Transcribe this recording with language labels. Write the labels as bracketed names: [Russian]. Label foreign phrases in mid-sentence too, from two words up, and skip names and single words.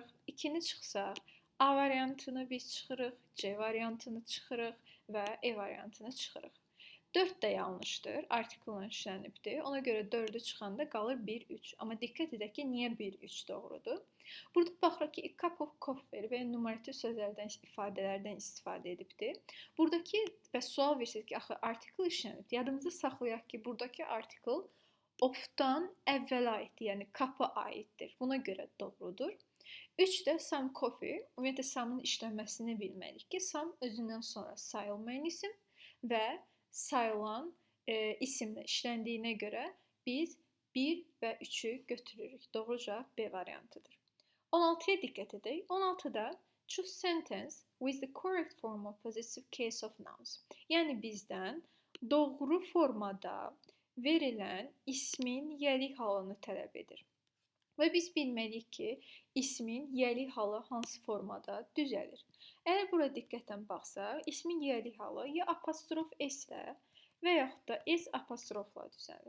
[Azerbaijani] 2-ni çıxsaq, A variantını biz çıxırıq, C variantını çıxırıq və E variantını çıxırıq. 4 də yanlışdır, article işlənibdir. Ona görə 4-ü çıxanda qalır 1, 3. Amma diqqət edək ki, niyə 1, 3 doğrudur? Burada baxırıq ki, [English] a cup of coffee [Azerbaijani] və numerativ sözlərdən, ifadələrdən istifadə edibdir. Buradakı və sual versək ki, axı article işlənib. Yadımızda saxlayaq ki, buradakı article of-dan əvvələ aiddir, yəni cup-a aiddir. Buna görə doğrudur. 3 də [English] some coffee. [Azerbaijani] Ümumiyyətlə some'ın işlənməsini bilməliyik ki, some özündən sonra sayılmayan isim və sayılan isimlə işləndiyinə görə biz 1 və 3-ü götürürük. Doğru cavab B variantıdır. 16-ya diqqət edək. [English] 16-da choose sentence with the correct form of possessive case of nouns. [Azerbaijani] Yəni bizdən doğru formada verilən ismin yəlik halını tələb edir. Və biz bilməliyik ki, ismin yəlik halı hansı formada düzəlir. Əgər bura diqqətlə baxsaq, ismin yəlik halı ya apostrof s ilə və yaxud da s apostrofla düzəlir.